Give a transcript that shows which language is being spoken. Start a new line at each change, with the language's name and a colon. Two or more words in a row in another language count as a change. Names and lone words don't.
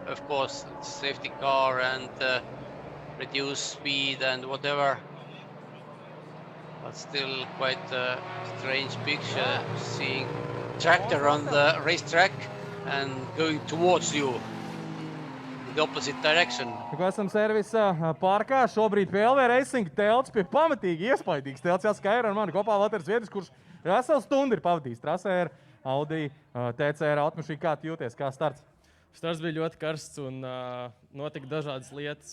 English: Of course, safety car and reduce speed and whatever. But still quite a strange picture, seeing tractor on the racetrack and going towards you in the opposite direction.
Latvian: Tikko esam servisa parkā, šobrīd pie LV Racing telts, pie pamatīgi iespaidīgs telts. Jāsaka, ir ar mani kopā Valters Viedris, kurš veselu stundu ir pavadījis trasē ar Audi TCR automašīnu. Kā tu jūties, kā starts? Starts bija ļoti karsts un notika dažādas lietas.